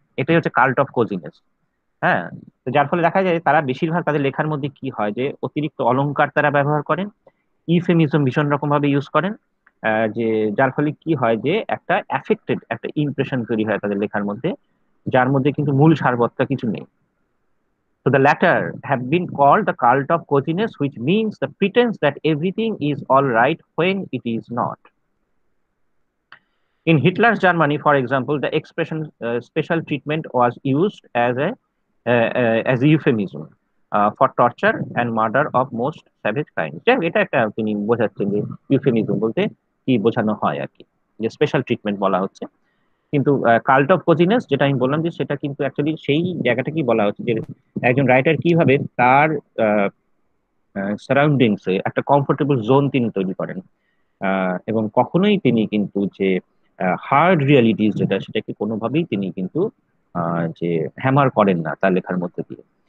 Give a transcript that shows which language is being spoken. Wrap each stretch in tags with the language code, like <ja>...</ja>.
<bn>এটাই হচ্ছে cult of কোজিনেস। হ্যাঁ, তো যার ফলে দেখা যায় তারা বেশিরভাগ তাদের লেখার মধ্যে কি হয় যে অতিরিক্ত অলংকার তারা ব্যবহার করেন, ইউফেমিজম ভীষণ রকম ভাবে ইউজ করেন, যে যার ফলে কি হয় যে একটা অ্যাফেক্টেড একটা ইমপ্রেশন তৈরি হয় তাদের লেখার মধ্যে, যার মধ্যে কিন্তু মূল সারবত্তা কিছু নেই।</bn> <en>So the latter have been called the cult of coziness, which means the pretense that everything is all right when it is not. In Hitler's Germany, for example, the expression special treatment was used as a euphemism for torture and murder of most savage kinds.</en> <bn>এটা একটা তিনি বোঝাচ্ছেন যে euphemism বলতে কি বোঝানো হয় আর কি, যে স্পেশাল ট্রিটমেন্ট বলা হচ্ছে। কিন্তু কাল্ট অফ কোজিনেস যেটা আমি বললাম যে সেটা কিন্তু অ্যাকচুয়ালি সেই জায়গাটা কি বলা হচ্ছে যে একজন রাইটার কিভাবে তার সারাউন্ডিংস এ একটা কমফোর্টেবল জোন তিনি তৈরি করেন, এবং কখনোই তিনি কিন্তু যে হার্ড রিয়ালিটিস যেটা সেটাকে কোনোভাবেই তিনি কিন্তু যে হ্যামার করেন না তার লেখার মধ্যে দিয়ে।</bn>